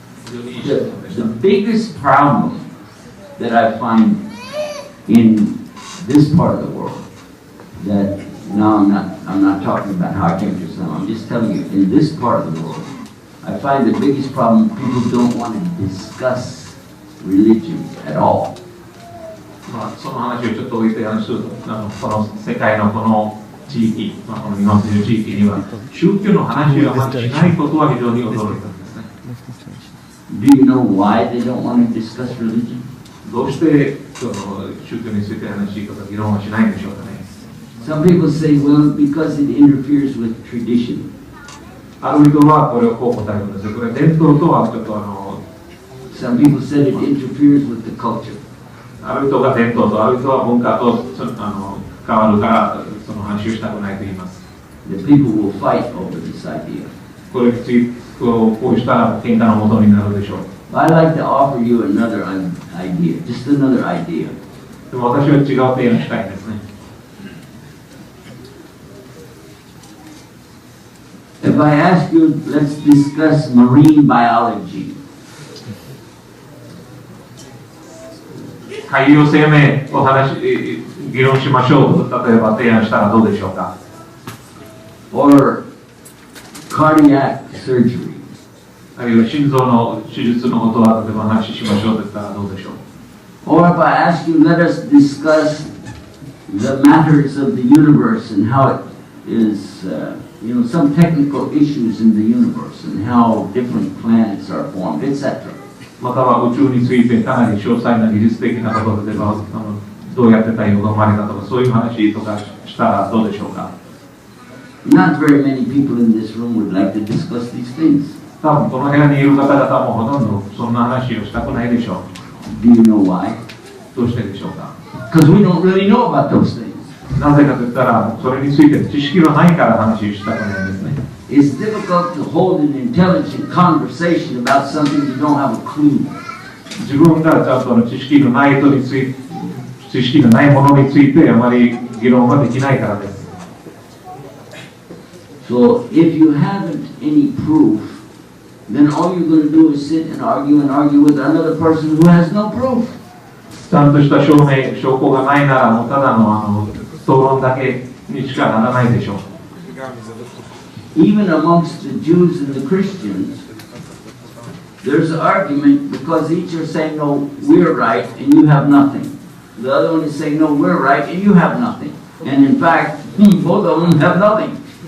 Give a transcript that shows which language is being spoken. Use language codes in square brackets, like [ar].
[en] The biggest problem that I find in this part of the world, that no, I'm not talking about how I came to Islam. I'm just telling you, in this part of the world, I find the biggest problem, people don't want to discuss religion at all. [ja] まあ、その話をちょっと置いて、この世界のこの地域、この日本という地域には宗教の話をあまりしないことは非常に驚いたんですね。 [en] Do you know why they don't want to discuss religion? [ja] どうしてその宗教について話しとか議論はしないんでしょうかね。 [en] Some people say, well, because it interferes with tradition. [ja] ある人はこれをこう答えるんですよ。これ伝統とはちょっと [en] Some people said it interferes with the culture. [ja] ある人が伝統とある人は文化と変わるからその話をしたくないと言います。 [en] The people will fight over this idea. [ja] これについてこうしたら喧嘩の元になるでしょう。 [en] I'd like to offer you another idea, just another idea. [ja] でも私は違う提案したいんですね。 [en] If I ask you, let's discuss marine biology. [ja] 海洋生命を議論しましょうと例えば提案したらどうでしょうか。 [en] Or cardiac surgery. [ja] あるいは心臓の手術のことは例えば話しましょうと言ったらどうでしょう。 [en] Or if I ask you, let us discuss the matters of the universe and how it is, some technical issues in the universe and how different planets are formed, etc. [ja] または宇宙についてかなり詳細な技術的なところでどうやって太陽が生まれたとかそういう話とかしたらどうでしょうか。 [en] Not very many people in this room would like to discuss these things. [ja] 多分この部屋にいる方々もほとんどそんな話をしたくないでしょう。 [en] Do you know why? [ja] どうしてでしょうか。 [en] Because we don't really know about those things. [ja] なぜかと言ったらそれについて知識はないから話をしたくないんですね。 [en] It's difficult to hold an intelligent conversation about something you don't have a clue. [ja] 自分がちゃんと知識のないものについてあまり議論ができないからです。 [en] So if you haven't any proof, then all you're going to do is sit and argue with another person who has no proof. [ja] ちゃんとした証拠がないならもうただの討論だけにしかならないでしょう。 [en] Even amongst the Jews and the Christians, there's an argument because each are saying, no, we're right and you have nothing. The other one is saying, no, we're right and you have nothing. And in fact, both of them have nothing.